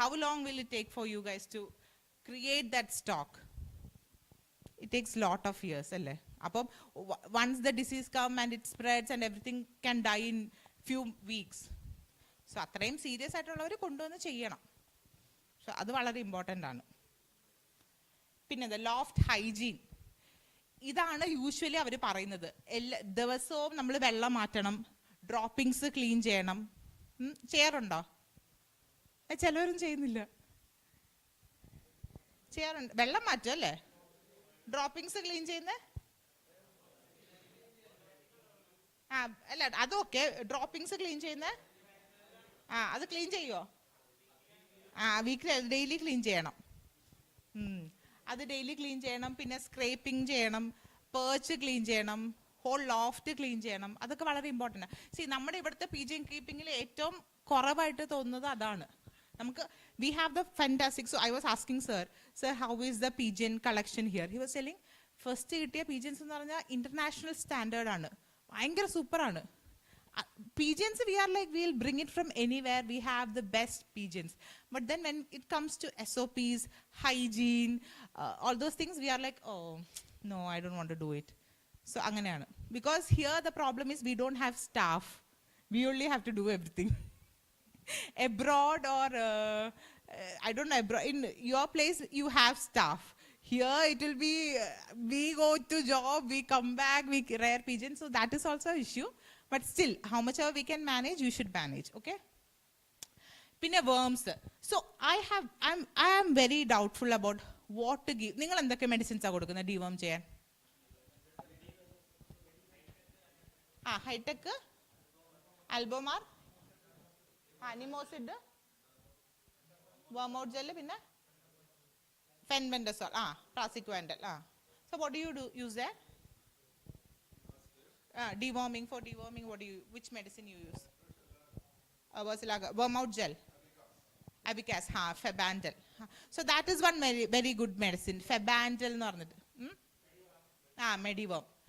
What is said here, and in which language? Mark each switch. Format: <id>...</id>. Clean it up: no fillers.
<en>How long will it take for you guys to create that stock? It takes lot of years</en> <ml>അല്ലേ? അപ്പം</ml> <en>once the disease come and it spreads and everything can die in few weeks.</en> <ml>So അത്രയും serious ആയിട്ടുള്ളവർ കൊണ്ടുവന്ന് ചെയ്യണം. So അത് വളരെ important ആണ്. പിന്നെ loft hygiene, ഇതാണ് യൂഷ്വലി അവർ പറയുന്നത്. എല്ലാ ദിവസവും നമ്മൾ വെള്ളം മാറ്റണം, ഡ്രോപ്പിങ്സ് ക്ലീൻ ചെയ്യണം. ചെയ്യാറുണ്ടോ? ചിലവരും ചെയ്യുന്നില്ല. ചെയ്യാറുണ്ട്. വെള്ളം മാറ്റും അല്ലേ? ഡ്രോപ്പിങ്സ് ക്ലീൻ ചെയ്യുന്ന അല്ല, അതൊക്കെ ഡ്രോപ്പിങ്സ് ക്ലീൻ ചെയ്യുന്ന അത് ക്ലീൻ ചെയ്യുമോ? വീക്കിലി ഡെയിലി ക്ലീൻ ചെയ്യണം. അത് ഡെയിലി ക്ലീൻ ചെയ്യണം. പിന്നെ സ്ക്രേപ്പിംഗ് ചെയ്യണം, പേർച്ച് ക്ലീൻ ചെയ്യണം, ഹോൾ ലോഫ്റ്റ് ക്ലീൻ ചെയ്യണം. അതൊക്കെ വളരെ ഇമ്പോർട്ടൻ്റ്. നമ്മുടെ ഇവിടുത്തെ പീജിയൻ കീപ്പിങ്ങിൽ ഏറ്റവും കുറവായിട്ട് തോന്നുന്നത് അതാണ്. നമുക്ക്</ml> <en>we have the fantastic, so I was asking sir how is the pigeon collection here? He was telling first</en> <ml>കിട്ടിയ pigeons എന്ന് പറഞ്ഞാൽ international standard ആണ്, ഭയങ്കര സൂപ്പർ ആണ്.</ml> <en>Pigeons we are like we'll bring it from anywhere, we have the best pigeons, but then when it comes to SOPs, hygiene, all those things we are like, oh no, I don't want to do it. So</en> <ml>അങ്ങനെയാണ്.</ml> <en>Because here the problem is we don't have staff, we only have to do everything. Abroad or I don't know, abroad, in your place you have staff. Here it will be we go to job, we come back, we rear pigeons. So that is also an issue. But still, how much we can manage, you should manage. Okay.</en> <ml>പിന്നെ</ml> <en>worms. So I am very doubtful about what to give.</en> <ml>നിങ്ങൾ എന്തൊക്കെ medicines ആ കൊടുക്കുന്നത് deworm ചെയ്യാൻ? Hi tech, ആൽബോമാർ, നിമോസിഡ്, വർമൗട്ട് gel, പിന്നെ ഫെൻബെൻഡസോൾ, പ്രാസിക്വാൻഡൽ.</ml> <en>So what do you use there? Deworming, for deworming, which medicine you use? Wormout gel. Abicas, Febandel. So that is one very, very good medicine. Febandel no arnadu. Mediworm.</en>